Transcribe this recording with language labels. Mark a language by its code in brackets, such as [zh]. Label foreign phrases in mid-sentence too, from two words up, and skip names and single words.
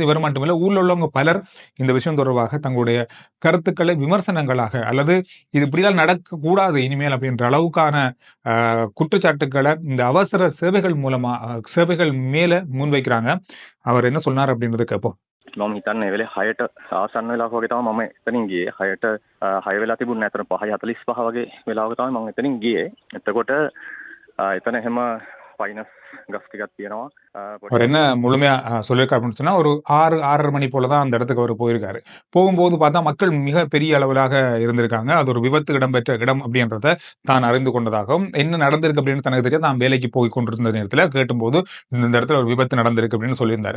[ta] இவர் மட்டுமில்லை, ஊரில் உள்ளவங்க பலர் இந்த விஷயம் தொடர்பாக தங்களுடைய கருத்துக்களை விமர்சனங்களாக, அல்லது இது இப்படிலாம் நடக்கக்கூடாது இனிமேல் அப்படின்ற அளவுக்கான குற்றச்சாட்டுக்களை இந்த அவசர சேவைகள் மேல முன்வைக்கிறாங்க. அவர் என்ன சொன்னார் அப்படின்றத கேட்போம். [si] මම හිතන්නේ ඒ වෙලේ 6ට ආසන්න වෙලාවක වගේ තමයි මම එතනින් ගියේ. 6ට 6 වෙලා තිබුණ නැතර 5:45 වගේ වෙලාවක තමයි මම එතනින් ගියේ. එතකොට එතන එහෙම ෆයිනස් ගස් ටිකක් තියෙනවා. [ta] அவர் என்ன முழுமையா சொல்லியிருக்காரு அப்படின்னு சொன்னா, ஒரு 6:30 மணி போலதான் அந்த இடத்துக்கு அவர் போயிருக்காரு. போகும்போது பார்த்தா மக்கள் மிக பெரிய அளவிலாக இருந்திருக்காங்க. அது ஒரு விபத்து இடம்பெற்ற இடம் அப்படின்றத தான் அறிந்து கொண்டதாகவும், என்ன நடந்திருக்கு அப்படின்னு தனக்கு தெரியாது, தான் வேலைக்கு போய் கொண்டிருந்த நேரத்தில் கேட்டும்போது இந்த இடத்துல ஒரு விபத்து நடந்திருக்கு அப்படின்னு சொல்லியிருந்தாரு.